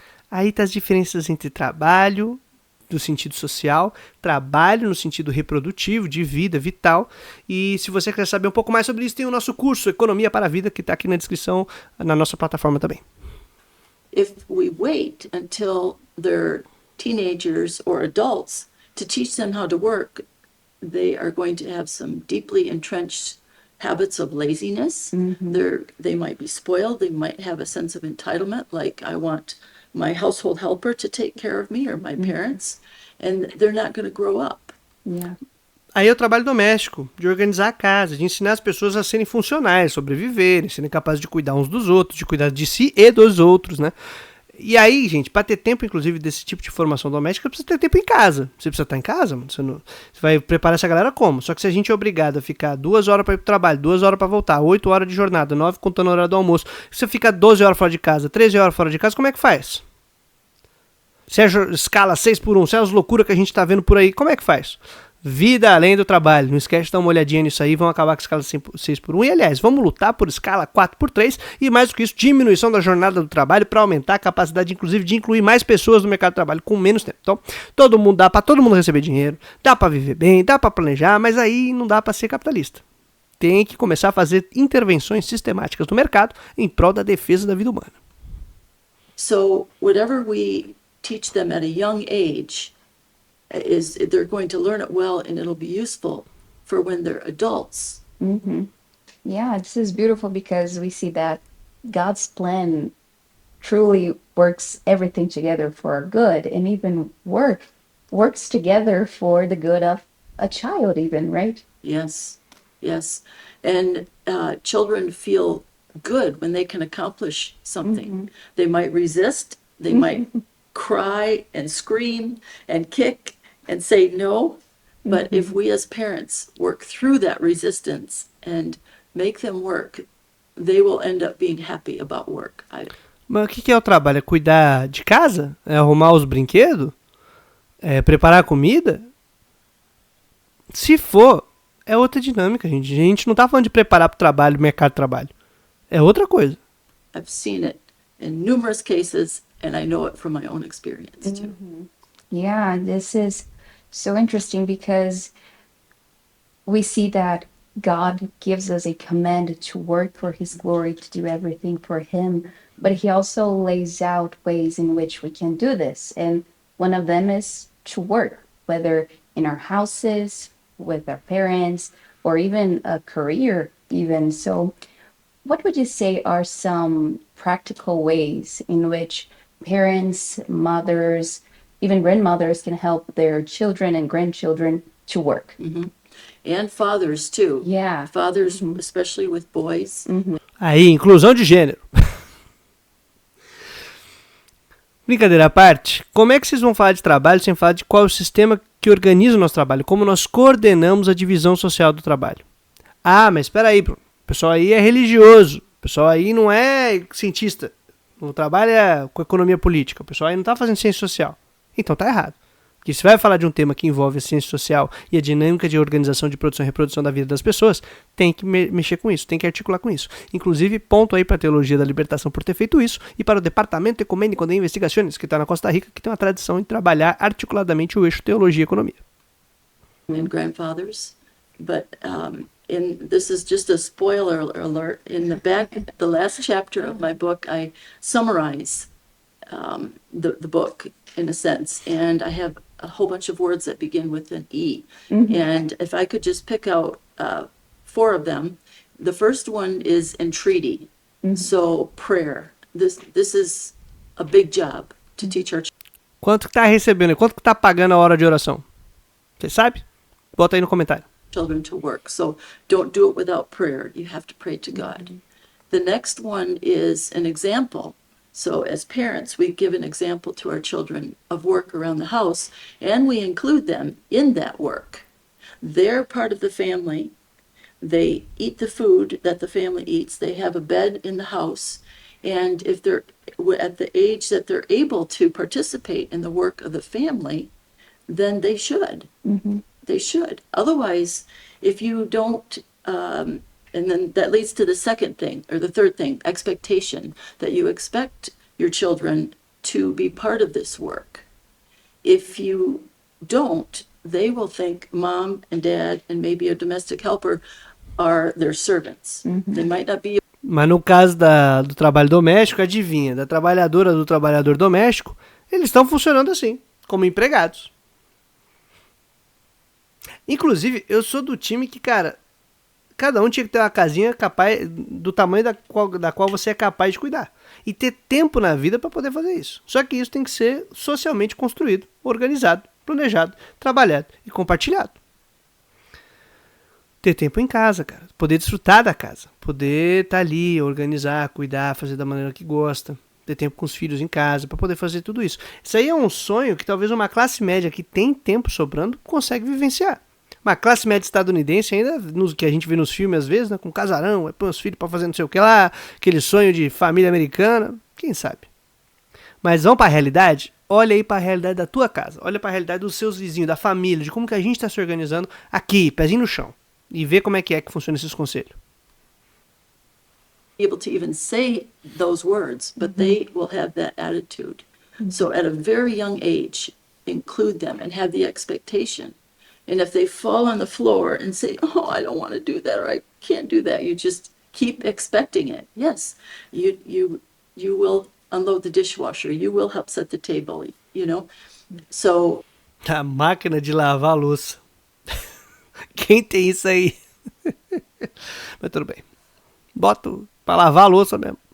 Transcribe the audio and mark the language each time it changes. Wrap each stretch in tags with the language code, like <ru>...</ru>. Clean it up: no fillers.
<pt>Aí tá as diferenças entre trabalho, no sentido social, trabalho no sentido reprodutivo, de vida, vital, e se você quer saber um pouco mais sobre isso, tem o nosso curso Economia para a Vida, que está aqui na descrição, na nossa plataforma também.</pt> <en>If we wait until they're teenagers or adults to teach them how to work, they are going to have some deeply entrenched habits of laziness. They might be spoiled. They might have a sense of entitlement, like I want my household helper to take care of me or my parents, and they're not going to grow up. Yeah.</en> <pt>Aí é o trabalho doméstico, de organizar a casa, de ensinar as pessoas a serem funcionais, sobreviverem, serem capazes de cuidar uns dos outros, de cuidar de si e dos outros, né? E aí, gente, para ter tempo, inclusive, desse tipo de formação doméstica, precisa ter tempo em casa. Você precisa estar em casa, mano. Você vai preparar essa galera como? Só que se a gente é obrigado a ficar 2 horas para ir pro trabalho, 2 horas para voltar, 8 horas de jornada, 9 contando a hora do almoço, se você fica 12 horas fora de casa, 13 horas fora de casa, como é que faz? Se é escala 6x1, se é as loucuras que a gente tá vendo por aí, como é que faz? Vida além do trabalho. Não esquece de dar uma olhadinha nisso aí. Vamos acabar com a escala 6x1. E, aliás, vamos lutar por escala 4x3. E, mais do que isso, diminuição da jornada do trabalho para aumentar a capacidade, inclusive, de incluir mais pessoas no mercado de trabalho com menos tempo. Então, dá para todo mundo receber dinheiro, dá para viver bem, dá para planejar, mas aí não dá para ser capitalista. tem que começar a fazer intervenções sistemáticas no mercado em prol da defesa da vida humana.</pt> <en>So whatever we teach them at a young age is they're going to learn it well and it'll be useful for when they're adults. Yeah, this is beautiful because we see that God's plan truly works everything together for our good, and even works together for the good of a child even, right? Yes, yes. And children feel good when they can accomplish something. They might resist, they might cry and scream and kick and say no. But if we as parents work through that resistance and make them work, they will end up being happy about work.</en> <pt>Mas o que é o trabalho? É cuidar de casa? É arrumar os brinquedos? É preparar a comida? Se for, é outra dinâmica, gente. A gente não tá falando de preparar para o trabalho, mercado de trabalho. É outra coisa.</pt> <en>I've seen it in numerous cases, and I know it from my own experience too. Yeah, this is so interesting because we see that God gives us a command to work for His glory, to do everything for Him, but He also lays out ways in which we can do this. And one of them is to work, whether in our houses, with our parents, or even a career, even. So, what would you say are some practical ways in which parents, mothers, even grandmothers can help their children and grandchildren to work? And fathers too. Yeah. Fathers, especially with boys.</en> <pt>Aí, inclusão de gênero. Brincadeira à parte, como é que vocês vão falar de trabalho sem falar de qual é o sistema que organiza o nosso trabalho? Como nós coordenamos a divisão social do trabalho? Ah, mas espera aí, Bruno. O pessoal aí é religioso. O pessoal aí não é cientista. Não trabalha com economia política. O pessoal aí não está fazendo ciência social. Então tá errado. Porque se vai falar de um tema que envolve a ciência social e a dinâmica de organização de produção e reprodução da vida das pessoas, tem que mexer com isso, tem que articular com isso. Inclusive, ponto aí para a Teologia da Libertação por ter feito isso e para o Departamento Ecumênico de Investigações, que está na Costa Rica, que tem uma tradição em trabalhar articuladamente o eixo teologia e economia.</pt> <en>And grandfathers. But this is just a spoiler alert. In the last chapter of my book, I summarize the book in a sense, and I have a whole bunch of words that begin with an E. And if I could just pick out 4 of them, the first one is entreaty. So prayer. This is a big job to teach our</en> <pt>Quanto que tá recebendo? Quanto que tá pagando a hora de oração? Você sabe? Bota aí no comentário.</pt> <en>children to work. So don't do it without prayer. You have to pray to God. The next one is an example. So as parents, we give an example to our children of work around the house, and we include them in that work. They're part of the family. They eat the food that the family eats. They have a bed in the house. And if they're at the age that they're able to participate in the work of the family, then they should. Mm-hmm. They should. Otherwise, if you don't, and then that leads to the second thing, or the third thing, expectation, that you expect your children to be part of this work. If you don't, they will think mom and dad and maybe a domestic helper are their servants. Mm-hmm. They might not be.</en> <pt>Mas no caso do trabalho doméstico, adivinha, da trabalhadora do trabalhador doméstico, eles estão funcionando assim, como empregados. Inclusive, eu sou do time que, cara, cada um tinha que ter uma casinha capaz do tamanho da qual você é capaz de cuidar. E ter tempo na vida para poder fazer isso. Só que isso tem que ser socialmente construído, organizado, planejado, trabalhado e compartilhado. Ter tempo em casa, cara. Poder desfrutar da casa. Poder estar ali, organizar, cuidar, fazer da maneira que gosta. Ter tempo com os filhos em casa para poder fazer tudo isso. Isso aí é um sonho que talvez uma classe média que tem tempo sobrando consegue vivenciar. Uma classe média estadunidense ainda, que a gente vê nos filmes às vezes, né, com casarão, põe os filhos para fazer não sei o que lá, aquele sonho de família americana, quem sabe. Mas vamos para a realidade? Olha aí para a realidade da tua casa, olha para a realidade dos seus vizinhos, da família, de como que a gente está se organizando aqui, pezinho no chão, e ver como é que funcionam esses conselhos.</pt> <en>Able to even say those words, but they will have that attitude. So at a very young age, include them and have the expectation And if they fall on the floor and say, "Oh, I don't want to do that," or "I can't do that," you just keep expecting it. Yes, you will unload the dishwasher. You will help set the table. So</en> <pt>A máquina de lavar a louça. Quem tem isso aí? Mas tudo bem. Boto pra lavar a louça mesmo.</pt>